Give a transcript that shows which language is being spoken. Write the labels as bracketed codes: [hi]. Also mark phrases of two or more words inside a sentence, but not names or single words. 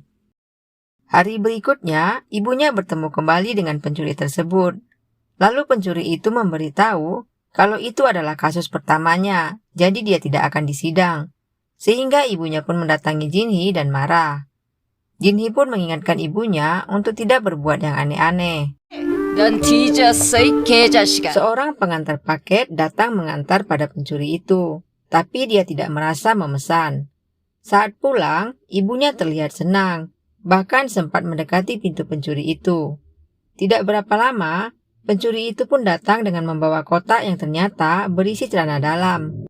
[id] Hari berikutnya, ibunya bertemu kembali dengan pencuri tersebut. Lalu pencuri itu memberitahu kalau itu adalah kasus pertamanya, jadi dia tidak akan disidang. Sehingga ibunya pun mendatangi Jinhee dan marah. Jinhee pun mengingatkan ibunya untuk tidak berbuat yang aneh-aneh. [ko] 넌 뒤졌어, 이 개자식아. [id] Seorang pengantar paket datang mengantar pada pencuri itu, tapi dia tidak merasa memesan. Saat pulang, ibunya terlihat senang, bahkan sempat mendekati pintu pencuri itu. Tidak berapa lama, pencuri itu pun datang dengan membawa kotak yang ternyata berisi celana dalam.